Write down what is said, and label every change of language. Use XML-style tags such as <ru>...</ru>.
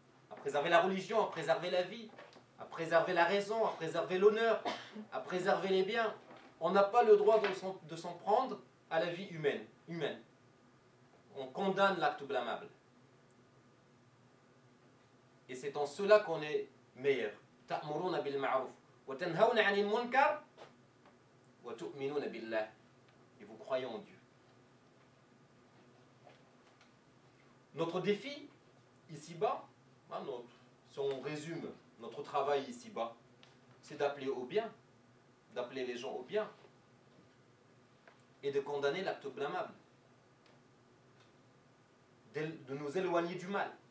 <fr>à préserver la religion, à préserver la vie, à préserver la raison, à préserver l'honneur, à préserver les biens. On n'a pas le droit de s'en prendre à la vie humaine. On condamne l'acte blâmable. Et c'est en cela qu'on est meilleur.</fr> <ar>تأمرون بالمعروف وتنهون عن المنكر وتؤمنون بالله.</ar> <fr>Et vous croyez en Dieu. Notre défi, ici-bas, si on résume notre travail ici-bas, c'est d'appeler au bien, d'appeler les gens au bien et de condamner l'acte blâmable, de nous éloigner du mal.</fr>